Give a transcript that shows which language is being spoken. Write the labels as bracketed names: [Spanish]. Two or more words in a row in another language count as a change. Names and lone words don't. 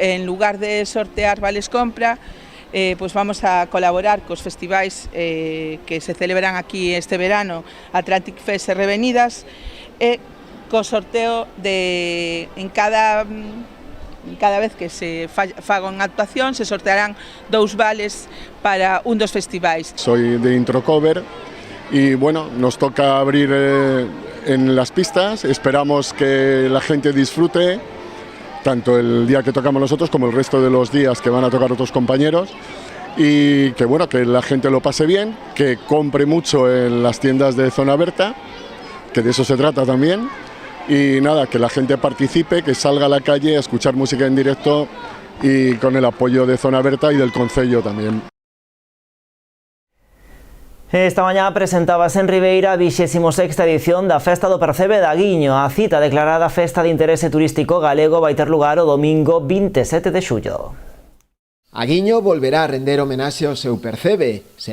[Galician] En lugar de sortear vales compra, vamos a colaborar cos festivais que se celebran aquí este verano, Atlantic Fest e Revenidas, e co sorteo en cada vez que se faga unha actuación se sortearán 2 vales para un dos festivais. [Spanish] Soy de Introcover y nos toca abrir en las pistas. Esperamos que la gente disfrute tanto el día que tocamos nosotros como el resto de los días que van a tocar otros compañeros, y que la gente lo pase bien, que compre mucho en las tiendas de Zona Aberta, que de eso se trata también. Y nada, que la gente participe, que salga a la calle a escuchar música en directo y con el apoyo de Zona Aberta y del Concello también. [Galician] Esta mañá presentábase en Ribeira a 26ª edición da Festa do Percebe de Aguiño. A cita declarada Festa de Interese Turístico Galego vai ter lugar o domingo 27 de xullo. Aguiño volverá a render homenaxe ao seu percebe.